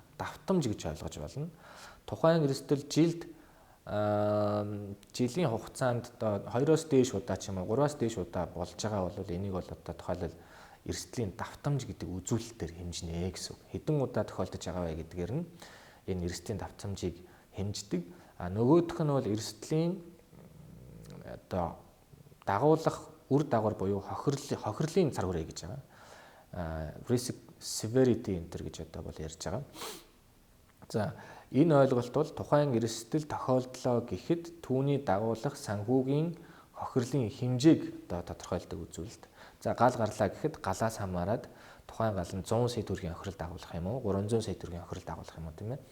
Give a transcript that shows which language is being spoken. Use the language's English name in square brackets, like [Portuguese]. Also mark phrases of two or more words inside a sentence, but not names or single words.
[Mongolian] Давтамж гэж ойлгож болно. Тухайн эрсдэл жилийн хугацаанд одоо 2-оос дээш удаа ч юм уу 3-аас дээш удаа болж байгаа бол энийг бол одоо тухайлбал эрсдлийн давтамж гэдэг үзүүлэлтээр хэмжинэ гэсэн үг. Хэдэн удаа тохиолдож байгаа вэ гэдгээр нь энэ эрсдлийн давтамжийг хэмждэг. Нөгөөх нь бол эрсдлийн одоо дагуулах үр дагавар буюу хохирлын цар хүрээ гэж байгаа. [English] Risk severity enter [Mongolian] гэж одоо бол ярьж байгаа. За энэ ойлголт бол тухайн эрсдэл тохиолдлоо гэхэд түүний дагуулах санхүүгийн хохирлын хэмжээг одоо тодорхойлдог үзүүлэлт. За гал гарлаа гэхэд галаас хамаарат тухайн гал нь 100 сая төгрөгийн хохирол дагуулах юм уу 300 сая төгрөгийн хохирол дагуулах юм уу тийм ээ.